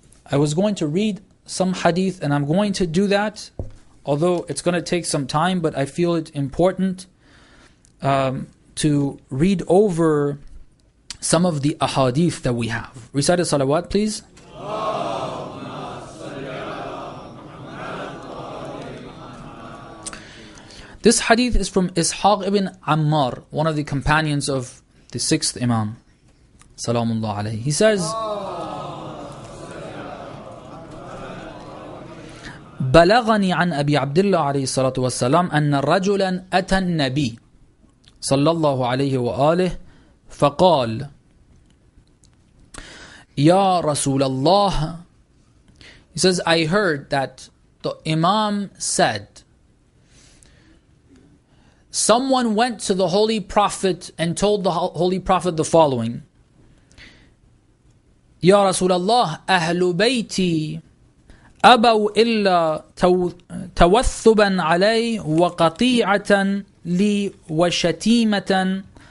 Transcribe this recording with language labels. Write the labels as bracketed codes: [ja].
[en] I was going to read some hadith, and I'm going to do that, although it's going to take some time, but I feel it important to read over some of the ahadith that we have. Recite a salawat, please. This hadith is from Ishaq ibn Ammar, one of the companions of the 6th Imam. [ar] Salamullah alayhi. [en] He says, [ar] بلغني عن أبي عبد الله عليه الصلاة والسلام أن رجلا أتى النبي صلى الله عليه وآله فقال يا رسول الله. [en] He says, I heard that the Imam said, someone went to the Holy Prophet and told the Holy Prophet the following: Ya Rasulullah, Ahlu Bayti [ar] أبوا إلا توثبا علي وقطيعة لي وشتيمة.